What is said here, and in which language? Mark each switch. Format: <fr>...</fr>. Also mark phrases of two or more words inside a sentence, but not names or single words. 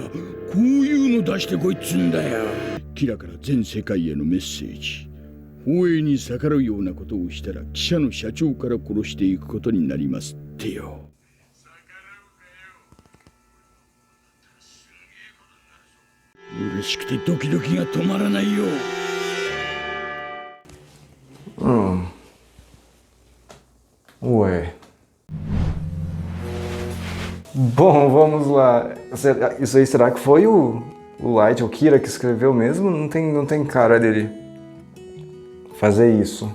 <ja>こういうの出してこいっつんだよ。キラから全世界へのメッセージ。放映に逆らうようなことをしたら記者の社長から殺していくことになりますってよ。嬉しくてドキドキが止まらないよ。</ja> <pt>Ué. Bom, vamos lá. Isso aí, será que foi o Light, o Kira, que escreveu mesmo? Não tem cara dele fazer isso.</pt>